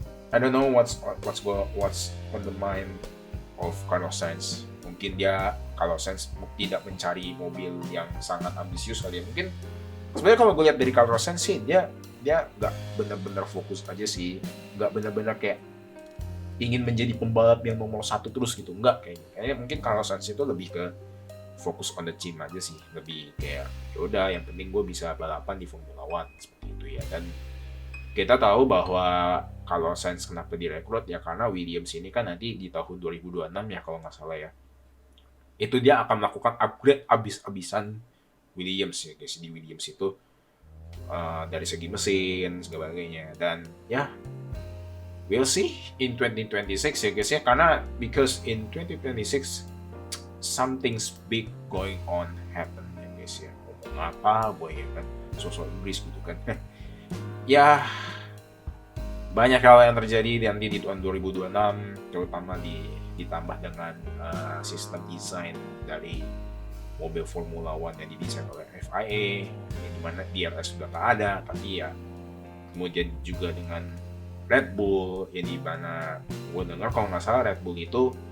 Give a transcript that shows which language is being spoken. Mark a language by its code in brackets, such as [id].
[en] I don't know what's on the mind of Carlos Sainz. [id] Mungkin Carlos Sainz tidak mencari mobil yang sangat ambisius kali ya. Mungkin sebenarnya kalau gue lihat dari Carlos Sainz sih, dia nggak benar-benar fokus aja sih, nggak benar-benar kayak ingin menjadi pembalap yang nomor 1 terus gitu, nggak kayaknya mungkin Carlos Sainz itu lebih ke fokus [en] on the team [id] aja sih, lebih kayak yaudah yang penting gue bisa balapan di Formula One seperti itu ya. Dan kita tahu bahwa kalau Sainz kenapa direkrut ya karena Williams ini kan nanti di tahun 2026 ya kalau nggak salah ya, itu dia akan melakukan upgrade abis-abisan Williams ya guys, di Williams itu dari segi mesin sebagainya. Dan ya [en] we'll see in 2026 ya guys ya, [id] karena [en] because in 2026 something's big going on happen ya guys ya. [id] Ngomong apa boy ya kan, sosok Inggris gitu kan. Ya banyak hal yang terjadi nanti di tahun 2026, terutama ditambah dengan sistem desain dari mobil Formula One yang didesain oleh FIA, yang dimana DRS sudah nggak ada, tapi ya kemudian juga dengan Red Bull, yang dimana gue dengar kalau nggak salah Red Bull itu